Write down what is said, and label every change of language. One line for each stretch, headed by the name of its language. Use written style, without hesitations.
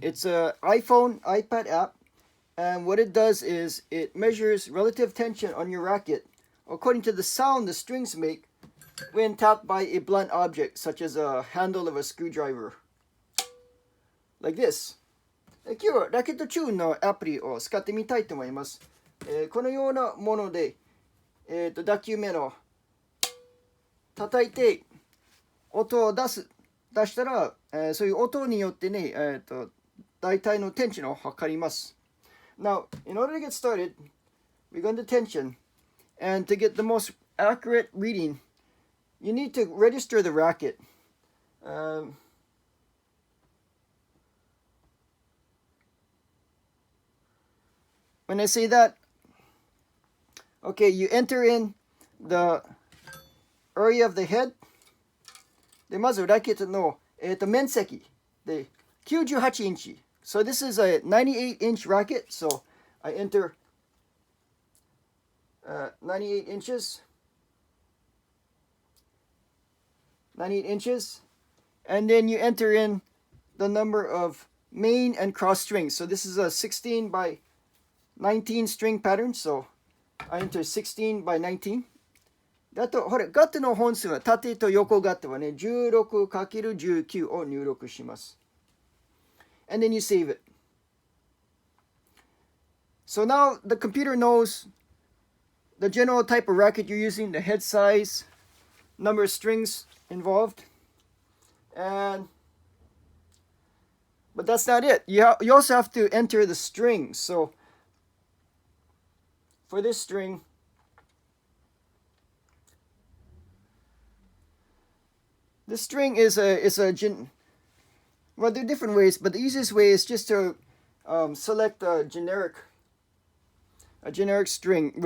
English: It's an iPhone, iPad app, and what it does is it measures relative tension on your racket according to the sound the strings make when tapped by a blunt object, such as a handle of a screwdriver. Like this.
Japanese: 今日はラケットチューンのアプリを使ってみたいと思います。このようなもので、打球目の叩いて音を出したら、そういう音によってね、大体のテンションを測ります。
English: Now, in order to get started, we're going to tension, and to get the most accurate reading, you need to register the racket. When I say that, okay, you enter in the area of the head.
Japanese: でまずラケットの、面積で98インチ。
English: So this is a 98-inch racket. So I enter 98 inches. 98 inches. And then you enter in the number of main and cross strings. So this is a 16 by 19 string pattern. So I enter 16 by 19.
Japanese: あと、ほら、ガットの本数は縦と横ガットはね、16×19 を入力します。
English: And then you save it. So now the computer knows the general type of racket you're using, the head size, number of strings involved. But that's not it. You also have to enter the strings. So for this string, this string is well, there are different ways, but the easiest way is just to select a generic string.